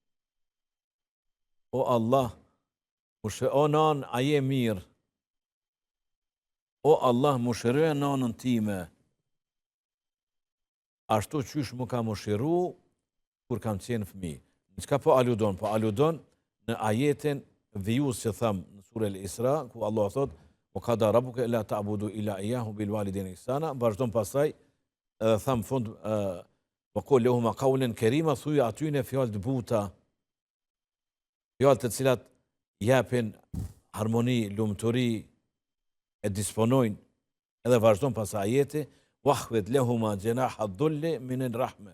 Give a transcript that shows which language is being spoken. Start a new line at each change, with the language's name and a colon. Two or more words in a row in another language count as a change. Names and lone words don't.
Albanian: O Allah, o nanë, a je mirë. O Allah, më shëroja nanën time. Ashtu qysh më ka më shiru kur kam qenë fëmi. Në qka po aludon? Po aludon në ajetin vijus që thamë në surë Al-Isra, ku Allah thot,
Arabic: وقضى ربك ألا تعبدوا إلا إياه وبالوالدين إحسانا,
Albanian: vazhdon pasaj, edhe thamë fund, po
Arabic: قل لهما قولا كريما,
Albanian: thuja atyne fjallë të buta, fjallë të cilat japin harmoni, lumëturi, e disponojnë, edhe vazhdon pas ajeti,
Arabic: واخفض لهما جناح الذل من الرحمة.